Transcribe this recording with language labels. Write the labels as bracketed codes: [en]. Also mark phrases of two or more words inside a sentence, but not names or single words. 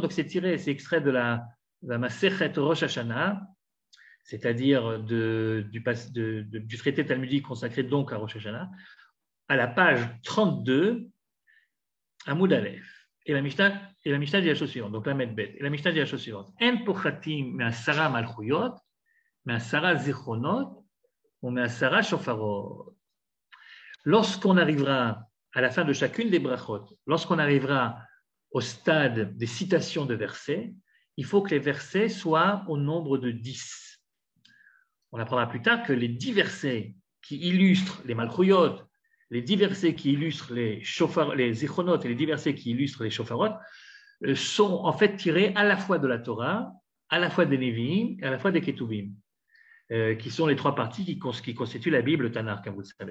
[fr] Donc, c'est extrait de la Masechet Rosh Hashanah, c'est-à-dire du traité talmudique consacré donc à Rosh Hashanah, à la page 32, [he] עמוד א. [fr] Et la Mishnah dit la chose suivante, donc la Medbet. Et la Mishnah dit la chose suivante. [he] אין פוחתין מעשרה מלכיות, מעשרה זכרונות, או מעשרה שופרות. [fr] Lorsqu'on arrivera à la fin de chacune des brachot, lorsqu'on arrivera au stade des citations de versets, il faut que les versets soient au nombre de 10. On apprendra plus tard que les 10 versets qui illustrent les malchuyot, les 10 versets qui illustrent les zichronot et les 10 versets qui illustrent les shofarot sont en fait tirés à la fois de la Torah, à la fois des Nevi'im et à la fois des Ketuvim, qui sont les trois parties qui constituent la Bible, le Tanakh, comme vous le savez.